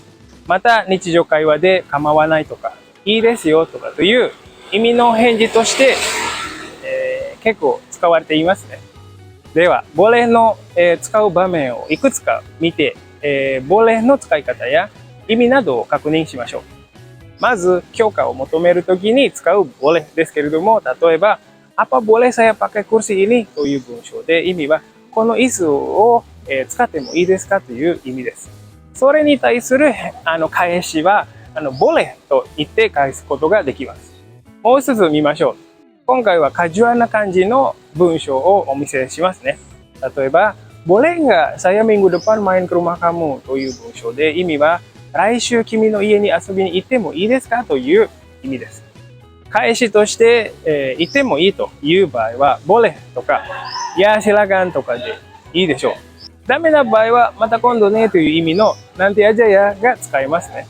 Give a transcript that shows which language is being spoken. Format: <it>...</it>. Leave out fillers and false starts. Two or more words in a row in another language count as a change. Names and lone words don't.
<ja>また、日常会話で構わないとか、いいですよとかという意味の返事として、結構使われていますね。では、ボレの、使う場面をいくつか見て、ボレの使い方や意味などを確認しましょう。まず、許可を求めるときに使うボレですけれども、例えば、</ja> <id>apa boleh saya pakai kursi ini</id> <ja>という文章で、意味はこの椅子を使ってもいいですかという意味です。それに対する返しはボレと言って返すことができます。もう一つ見ましょう。今回はカジュアルな感じの文章をお見せしますね。例えば、</ja> <id>boleh nggak saya minggu depan main ke rumah kamu</id> <ja>という文章で、意味は来週君の家に遊びに行ってもいいですかという意味です。返しとして、行ってもいいという場合は、ボレとか、いや、シラガンとかでいいでしょう。ダメな場合は、また今度ねという意味の、なんてやじゃやが使えますね。</ja>